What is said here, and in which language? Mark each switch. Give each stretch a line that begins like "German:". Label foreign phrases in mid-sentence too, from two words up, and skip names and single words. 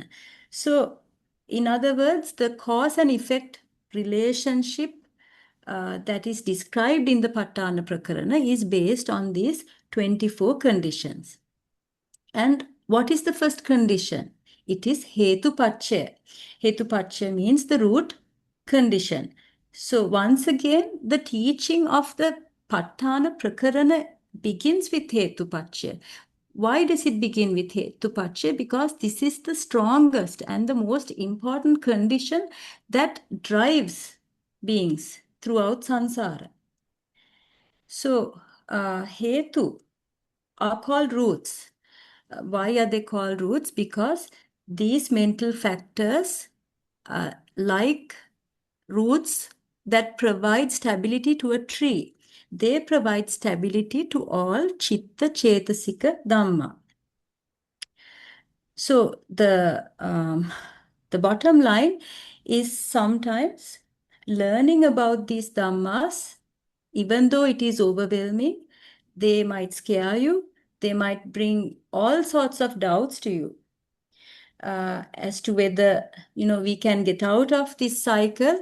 English: So, in other words, the cause and effect relationship that is described in the Patthana Prakarana is based on these 24 conditions. And what is the first condition? It is
Pali: hetu paccaya. Hetu paccaya
English: means the root condition. So once again, the teaching of the Patthana Prakarana begins with
Pali: hetu paccaya.
English: Why does it begin with
Pali: hetu paccaya?
English: Because this is the strongest and the most important condition that drives beings throughout samsara. So hetu are called roots. Why are they called roots? Because these mental factors, like roots that provide stability to a tree, they provide stability to all
Pali: chitta chetasika dhamma.
English: So the bottom line is sometimes learning about these dhammas, even though it is overwhelming, they might scare you, they might bring all sorts of doubts to you as to whether we can get out of this cycle.